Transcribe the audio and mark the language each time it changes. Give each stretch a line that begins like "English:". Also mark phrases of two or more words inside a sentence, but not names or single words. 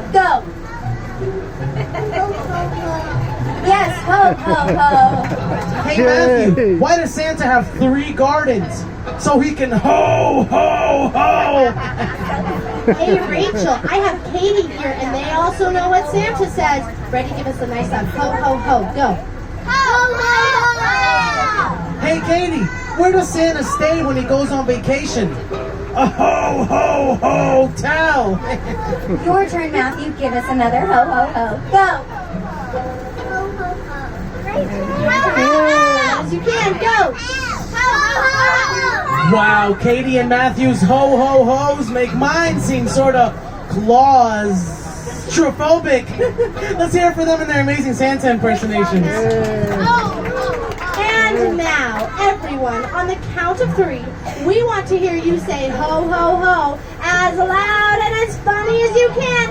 English: Go! Yes, ho, ho, ho. Hey Matthew, why does Santa have 3 gardens? So he can ho, ho, ho. Hey Rachel, I have Katie here and they also know what Santa says. Ready? Give us a nice sound. Ho, ho, ho. Go. Ho, ho, ho. Hey Katie, where does Santa stay when he goes on vacation? A ho, ho, hotel. Your turn, Matthew. Give us another ho, ho, ho. Go! As you can. Go. Wow, Katie and Matthew's ho, ho, ho's make mine seem sort of claustrophobic. Let's hear it for them in their amazing Santa impersonations. And now, everyone, on the count of 3, we want to hear you say ho, ho, ho as loud and as funny as you can.